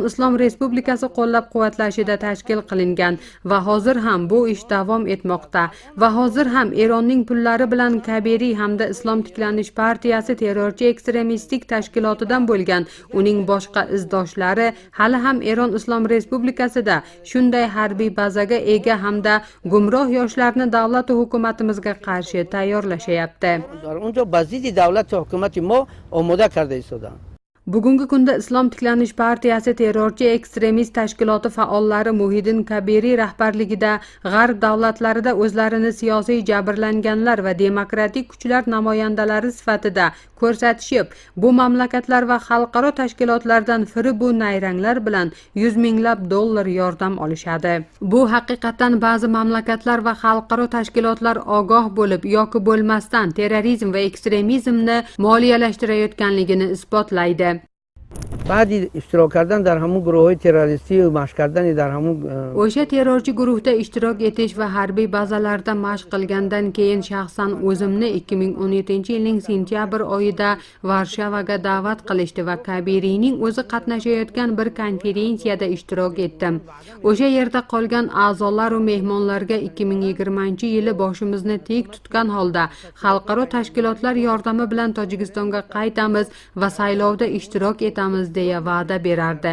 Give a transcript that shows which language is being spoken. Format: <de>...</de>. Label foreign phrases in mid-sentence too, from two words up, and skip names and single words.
<uz>Islom Respublikasi qo'llab-quvvatlashida tashkil qilingan va hozir ham bu ish davom etmoqda va hozir ham Eronning pullari bilan Kabiri hamda Islom tiklanish partiyasi partiyasi terrorchi ekstremistik tashkilotidan bo'lgan uning boshqa izdoshlari hali ham Eron Islom Respublikasida shunday harbiy bazaga ega hamda gumroh yoshlarni davlat va hukumatimizga qarshi tayyorlashyapti.</uz> <fa>اونجا بازدید دولت و حکومت ما آماده کرده ایستادن.</fa> <uz>Bugungi kunda Islom tiklanish partiyasi terrorchi ekstremist tashkiloti faollari Muhiddin Kabiri rahbarligida g'arb davlatlarida o'zlarini siyosiy jabrlanganlar va demokratik kuchlar namoyandalari sifatida ko'rsatishib, bu mamlakatlar va xalqaro tashkilotlardan bu nayranglar bilan yuz minglab dollar yordam olishadi. Bu haqiqatan ba'zi mamlakatlar va xalqaro tashkilotlar ogoh bo'lib yoki bo'lmasdan terrorizm va ekstremizmni moliyalashtirayotganligini isbotlaydi.</uz> <fa>بعد اشتراک کردن در همون گروه های تروریستی و مشق کردن در همون</fa> <uz>o'sha terrorchi guruhda ishtirok etish va harbiy bazalarda mashq qilgandan keyin shaxsan o'zimni 2017-yilning sentyabr oyida Varshavaga da'vat qilishdi va Kabiriyning o'zi qatnashayotgan bir konferensiyada ishtirok etdim. O'sha yerda qolgan a'zolar va mehmonlarga 2020-yili boshimizni tek tutgan holda xalqaro tashkilotlar yordami bilan Tojikistonga qaytamiz va saylovda ishtirok etamiz deya va'da berardi.</uz>